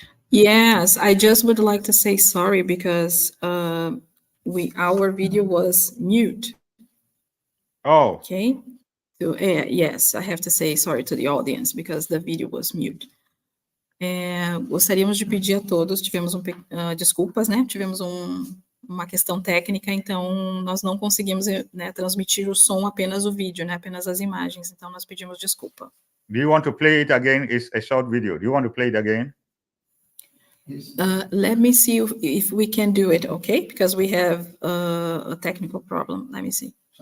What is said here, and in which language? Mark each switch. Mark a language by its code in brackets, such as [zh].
[en] Yes, I just would like to say sorry because our video was mute. Oh, Okay. So yes, I have to say sorry to the audience because the video was mute. [pt] Gostaríamos de pedir a todos, tivemos desculpas, né? Tivemos uma questão técnica, então nós não conseguimos, né, transmitir o som, apenas o vídeo, né? Apenas as imagens. Então nós pedimos desculpa. [en] do you want to play it again? It's a short video. Do you want to play it again? Let me see if we can do it, okay? Because we have a technical problem. Let me see.